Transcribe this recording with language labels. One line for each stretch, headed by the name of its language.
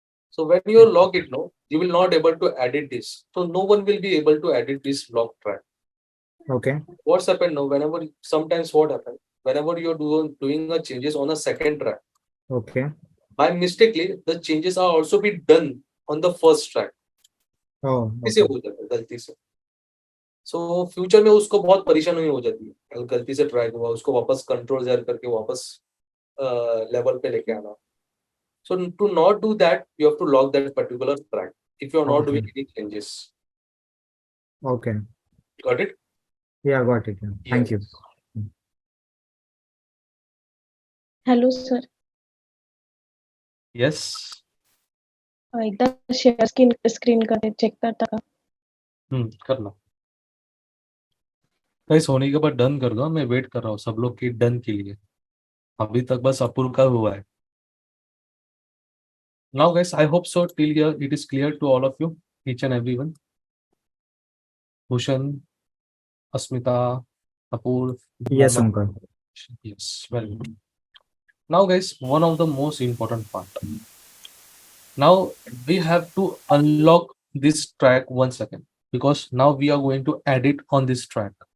English: So when you log it now, you will not able to edit this, so no one will be able to edit this log track. Okay. What's happened now, whenever, sometimes what happens, whenever you're doing a changes on a second track, Okay. by mistakenly the changes are also be done on the first track. Oh,
Hindi: इसे
English: okay.
Hindi: हो जाता है गलती से, so future में उसको बहुत परेशानी हो जाती है, अगर गलती से ट्रैक हुआ उसको वापस कंट्रोल ज़ेड करके वापस लेवल पे लेके आना.
English: So to not do that, you have to lock that particular track if you are not Okay. Doing any changes. Okay. Got it? Yeah, got it. Yeah. Thank you. Hello sir. Yes.
Marathi: एकदा share screen करते check करता का?
Hindi: करना. Guys होने के बाद done कर दो, मैं वेट कर रहा हूँ सब लोग की डन के लिए, अभी तक बस अप्रूव का हुआ है.
English: Now guys, I hope so till here it is clear to all of you, each and everyone. Bhushan, Asmita, Apur, Yes, Mohammed. Omkar. Yes, very good. Now guys, one of the most important part. Now we have to unlock this track once again, because now we are going to edit on this track.